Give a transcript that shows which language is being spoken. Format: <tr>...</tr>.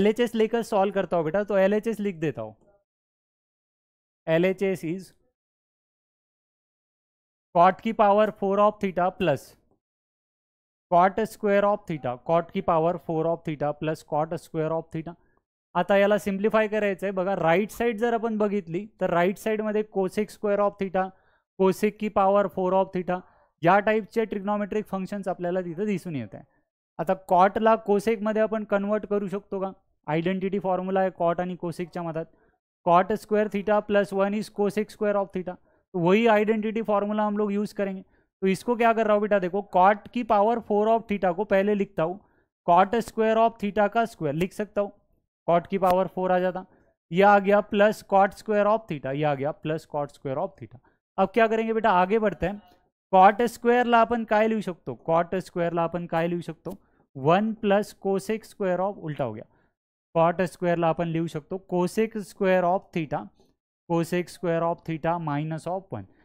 <hi>LHS लेकर solve करता हूँ बेटा, तो LHS लिख देता हूँ, LHS इज कॉट की power 4 of theta plus cot square of theta, cot की power 4 of theta plus cot square of theta.</hi> <mr>आता याला सिम्प्लिफाय करायचं आहे बघा, राईट साईड जर आपण बघितली तर राईट साईडमध्ये cosec square of theta, cosec की पावर 4 ऑफ थीटा, या टाईपचे ट्रिग्नोमेट्रिक फंक्शन्स आपल्याला तिथं दिसून येत आहे। आता कॉटला कोसेकमध्ये आपण कन्वर्ट करू शकतो का, आयडेंटिटी फॉर्म्युला आहे कॉट आणि कोसेकच्या मधात, cot square theta plus 1 is cosec square of theta,</mr> <hi>तो वही आइडेंटिटी फॉर्मूला हम लोग यूज करेंगे। तो इसको क्या कर रहा हूँ बेटा, देखो कॉट की पावर 4 ऑफ थीटा को पहले लिखता हूँ, कॉट स्क्वायर ऑफ थीटा का स्क्वायर लिख सकता हूँ, कॉट की पावर 4 आ जाता। ये आ गया plus cot square of theta, ये आ गया plus cot square of theta. अब क्या करेंगे बेटा, आगे बढ़ते हैं।</hi> <mr>कॉट स्क्वेअरला आपण काय लिहू शकतो, कॉट स्क्वेअरला आपण काय लिहू शकतो, 1 प्लस कोसेक स्क्वेअर ऑफ,</mr> <hi>उलटा हो गया,</hi> <mr>कॉट स्क्वेअरला आपण लिहू शकतो cosec square of theta, cosec square of theta minus of 1।</mr>